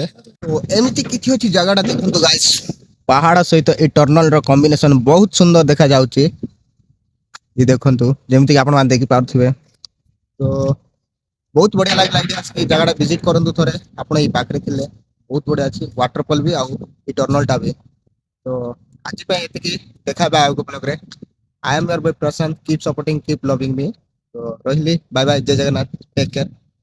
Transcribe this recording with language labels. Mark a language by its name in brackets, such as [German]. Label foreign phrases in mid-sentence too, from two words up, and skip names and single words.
[Odia] ଓ ଏମିତି କିଛି ଅଛି ଜାଗାଟା ଦେଖନ୍ତୁ ଗାଇସ୍, ପାହାଡ଼ ସହିତ ଏଇ ଟର୍ନଲ ର କମ୍ବିନେସନ ବହୁତ ସୁନ୍ଦର ଦେଖାଯାଉଛି। ଇଏ ଦେଖନ୍ତୁ ଯେମିତିକି ଆପଣମାନେ ଦେଖିପାରୁଥିବେ। ତ ବହୁତ ବଢ଼ିଆ ଲାଗିଲା ଏଇ ଜାଗାଟା ଭିଜିଟ୍ କରନ୍ତୁ ଥରେ ଆପଣ ଏଇ ପାଖରେ ଥିଲେ। ବହୁତ ବଢ଼ିଆ ଅଛି ୱାଟରଫଲ ବି ଆଉ ଏଇ ଟର୍ନଲଟା ବି। ତ ଆଜି ପାଇଁ ଏତିକି, ଦେଖା ହେବା ଆଉ ଏକ ବ୍ଲଗରେ। [English] I am your boy Prashant. Keep supporting, keep loving me. So, ରହିଲି, bye bye, [Odia] ଜୟ ଜଗନ୍ନାଥ, [English] take care.